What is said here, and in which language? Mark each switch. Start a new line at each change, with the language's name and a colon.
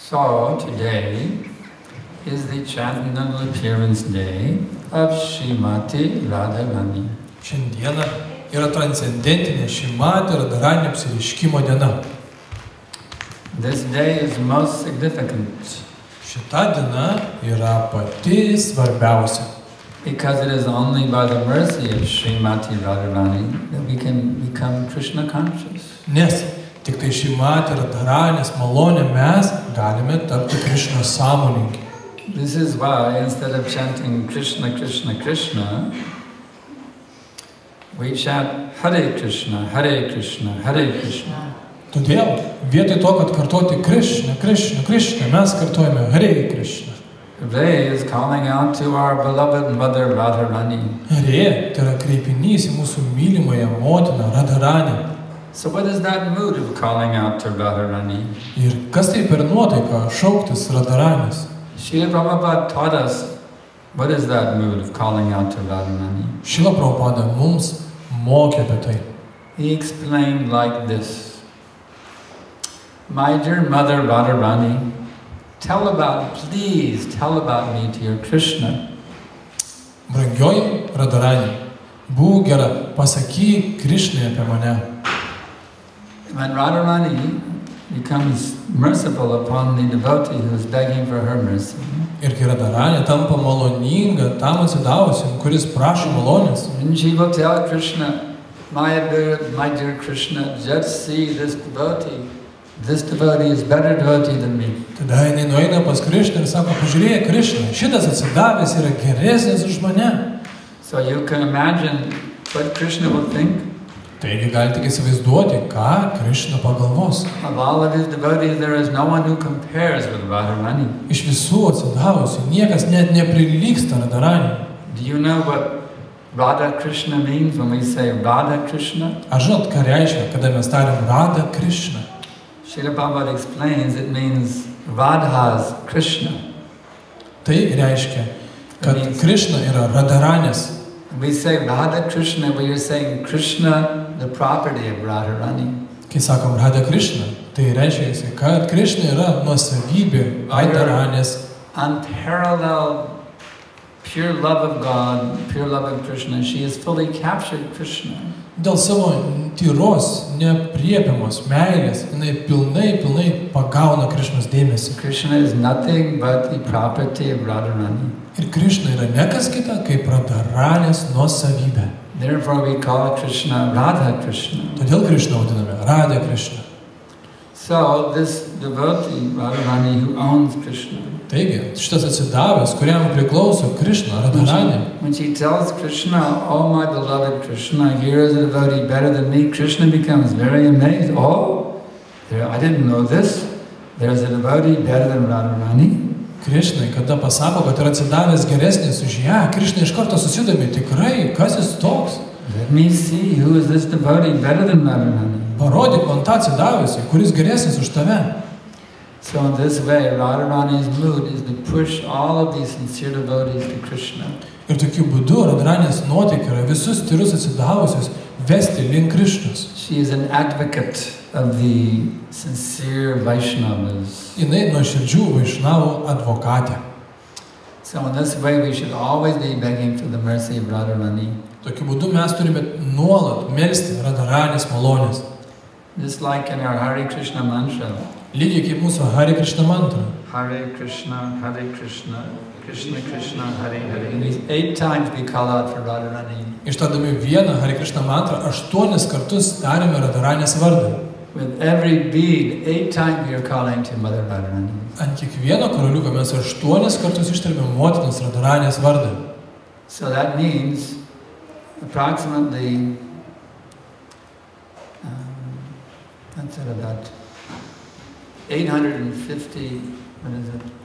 English: So today is the Chandranal appearance day of Srimati Radharani.
Lithuanian: Šiandieną yra transcendentinė Srimati Radharani apsireiškimo diena.
English: This day is most significant.
Lithuanian: Šita diena yra pati svarbiausia.
English: Because it is only by the mercy of Srimati Radharani that we can become Krishna conscious.
Lithuanian: Nes tik tai Srimati Radharanės malonė mes galime tapti Krishna sąmoningi.
English: This is why instead of chanting Krishna, Krishna, Krishna, we chant Hare Krishna, Hare Krishna, Hare Krishna.
Lithuanian: Todėl vietoj to, kad kartoti Krishna, Krishna, Krishna, mes kartojame Hare Krishna.
English: Hare is calling out to our beloved mother Radharani.
Lithuanian: Hare tai yra kreipinys į mūsų mylimąją motiną Radharani.
English: So what is that mood of calling out to Radharani?
Lithuanian: Ir kas tai per nuotaika šauktis Radharanės?
English: Srila Prabhupada taught us what is that mood of calling out to Radharani.
Lithuanian: Srila Prabhupada mums mokė apie tai.
English: He explained like this: My dear mother Radharani, please tell about me to your Krishna.
Lithuanian: Brangioji Radharani, būk gera, pasakyk Krishnai apie mane.
English: When Radharani becomes merciful upon the devotee who is begging for her mercy,
Lithuanian: ir kai Radharani tampa maloninga tam atsidavusiam, kuris prašo malonės,
English: and she will tell Krishna, my dear Krishna, just see this devotee. This devotee is better devotee than me.
Lithuanian: Tada jinai nueina pas Krishną ir sako, pažiūrėk Krishna, šitas atsidavęs yra geresnis už mane.
English: So you can imagine what Krishna will think.
Lithuanian: Taigi galite tik įsivaizduoti, ką Krishna pagalvos.
English: Of all of his devotees, there is no one who compares with Radharani.
Lithuanian: Iš visų atsidavusių niekas net neprilygsta Radharani.
English: Do you know what Radha Krishna means when we say Radha Krishna?
Lithuanian: Ar žinot, ką reiškia, kada mes tariam Radha Krishna?
English: Srila Prabhupada explains it means Radha's Krishna.
Lithuanian: Tai reiškia, kad Krishna yra Radharanės.
English: We say Radha Krishna, we are saying Krishna, the property of Radharani.
Lithuanian: Kai sakom Radha Krishna, tai reiškia, kad Krishna yra nuosavybė Radharanės.
English: Unparalleled pure love of God, pure love of Krishna, she has fully captured Krishna.
Lithuanian: Dėl savo tyros, neapriepiamos meilės, jinai pilnai pagauna Krishnos dėmesį.
English: Krishna is nothing but the property of Radharani.
Lithuanian: Ir Krishna yra ne kas kita, kaip Radharanės nuosavybė.
English: Therefore we call Krishna Radha Krishna.
Lithuanian: Todėl Krishna vadiname Radha Krishna.
English: So this devotee, Radharani, who owns Krishna.
Lithuanian: Taigi, šitas atsidavęs, kuriam priklauso Krishna, Radharani.
English: When she tells Krishna, oh my beloved Krishna, here is a devotee better than me, Krishna becomes very amazed. Oh, I didn't know this. There's a devotee better than Radharani.
Lithuanian: Krishnai, kada pasako, kad yra atsidavęs geresnis už ją, Krishna iš karto susidomi, tikrai, kas jis toks?
English: Let me see who is this devotee better than Radharani.
Lithuanian: Parodyk man tą atsidavęsį, kuris geresnis už tave.
English: So in this way, Radharani's mood is to push all of these sincere devotees to Krishna.
Lithuanian: Ir tokiu būdu Radharanės nuotaika yra visus tyrus atsidavusius vesti link Krishnos.
English: She is an advocate of the sincere Vaishnavas.
Lithuanian: Jinai nuoširdžių Vaišnavų advokatė.
English: So in this way, we should always be begging for the mercy of Radharani.
Lithuanian: Tokiu būdu mes turime nuolat melsti Radharanės malonės.
English: Just like in our Hare Krishna mantra.
Lithuanian: Lygiai kaip mūsų Hare Krishna mantra.
Sanskrit: Hare Krishna, Krishna Krishna, Hare Hare.
English: And these 8 times we call out for Radharani.
Lithuanian: Ištardami vieną Hare Krishna mantrą 8 kartus tariame Radharanės vardą.
English: With every bead, 8 times we are calling to Mother Radharani.
Lithuanian: Ant kiekvieno karoliuko mes 8 kartus ištariame motinos Radharanės vardą.
English: So that means approximately that's at about 850, what is it?